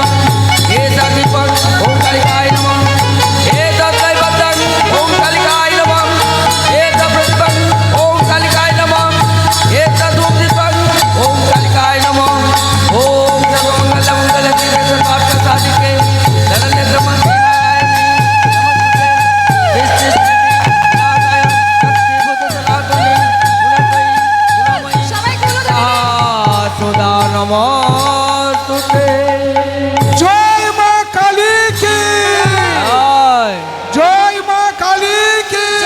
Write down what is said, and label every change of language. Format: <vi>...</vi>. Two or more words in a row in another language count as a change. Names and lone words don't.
<sa>एतद्दीपं ओम कलिकाय नमः। एतद्दैवतं ओम कलिकाय नमः। एतत्पुष्पं ओम कलिकाय नमः। एतद्धूपदीपं ओम कलिकाय नमः। ओम सर्वमंगलमंगले शिवे सर्वार्थ साधिके शरण्ये त्र्यंबके</sa> <bn>সবাই গুলো দেখ। নমস্তুতে। জয় মা কালী কি, জয় মা কালী কি।</bn>